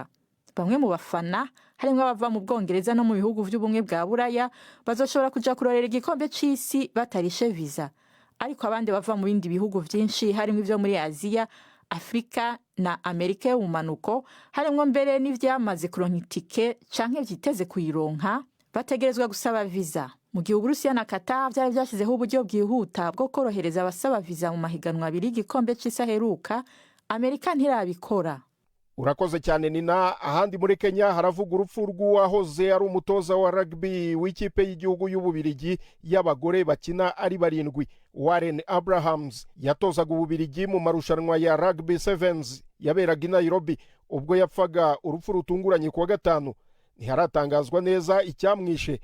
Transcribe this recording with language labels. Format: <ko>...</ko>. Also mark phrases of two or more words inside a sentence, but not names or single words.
<rn>Bamwe mu bafana harimwo abava mu Bwongereza no mu bihugu vy'ubumwe bwa Buraya bazoshobora kuja kurorera igikombe c'isi batarishe visa, ariko abandi bava mu bindi bihugu vyinshi harimwo ivyo muri Aziya, Afrika na Amerika y'ubumanuko, harimwo mbere n'ivyamaze kuronka itike canke vyiteze kuyironka, bategerezwa gusaba visa. Mu gihe Uburusiya na Qatar vyari vyashizeho uburyo bwihuta bwo korohereza abasaba visa mu mahiganwa abiri y'igikombe c'isi aheruka, Amerika ntirabikora.</rn> <rw>Urakoze cyane Nina. Ahandi muri Kenya haravuga urupfu rw'uwahoze ari umutoza wa rugby w'ikipe y'igihugu y'Ububirigi y'abagore bakina ari 7, Warren Abrahams. Yatozaga Ububirigi mu marushanwa ya Rugby Sevens yaberaga i Nairobi. Ubwo yapfaga urupfu rutunguranye kuwa gatanu, ntiharatangazwa neza icyamwishe.</rw>